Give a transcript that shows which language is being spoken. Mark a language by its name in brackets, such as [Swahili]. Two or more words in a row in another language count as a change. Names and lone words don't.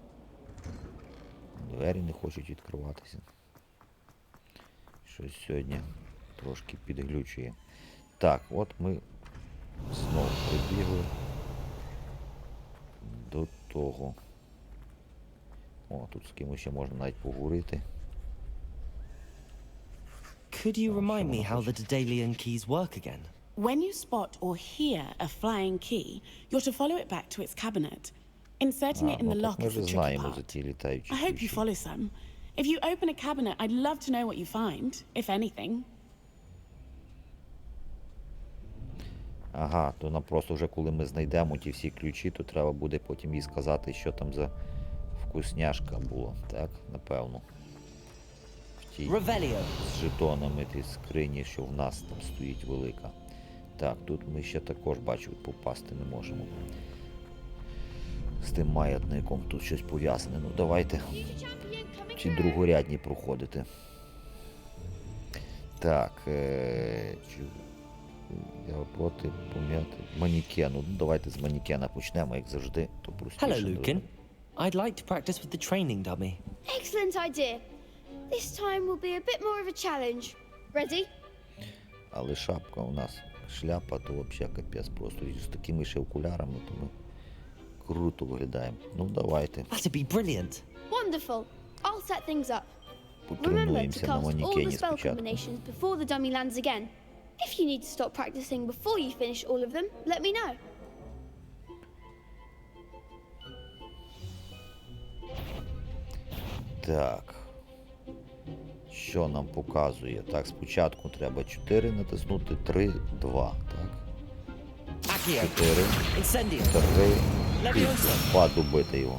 [Ukrainian] Двері не хочуть відкриватися. Щось сьогодні трошки підглючує. Так, от ми знову прибігли до того. О, тут з кимось ще можна навіть поговорити. [English] Could you remind me how the Daedalian keys work again? When you spot or hear a flying key, you're to follow it back to its cabinet. Inserting it in the lock is the tricky part. I hope you follow some. If you open a cabinet, I'd love to know what you find, if anything. [Ukrainian] Ага, то нам просто вже коли ми знайдемо ті всі ключі, то треба буде потім їй сказати, що там за вкусняшка була, так, напевно. В тій з жетонами ті скрині, що в нас там стоїть велика. Так, тут ми ще також, бачу, попасти не можемо. З тим маятником тут щось пов'язане. Ну давайте ці другорядні проходити. Так, я проти пом'яти манікену. Ну давайте з манікена почнемо, як завжди. То простіше. [English] Hello, Lucan. I'd like to practice with the training dummy. Excellent idea. This time will be a bit more of a challenge. Ready? [Ukrainian] Але шапка у нас, шляпа, то взагалі капець просто. І з такими ще окулярами, то ми круто виглядаємо. Ну давайте. [English] That'd be brilliant. Wonderful. I'll set things up. Remember to [Ukrainian] Потренуємося на [English] cast all the [Ukrainian] манікені [English] spell [Ukrainian] спочатку. [English] combinations before the dummy lands again. If you need to stop practicing before you finish all of them, let me know. [Ukrainian] Так. Що нам показує? Так, спочатку треба 4 натиснути, 3, 2, так? 4, 3, 2 добити його.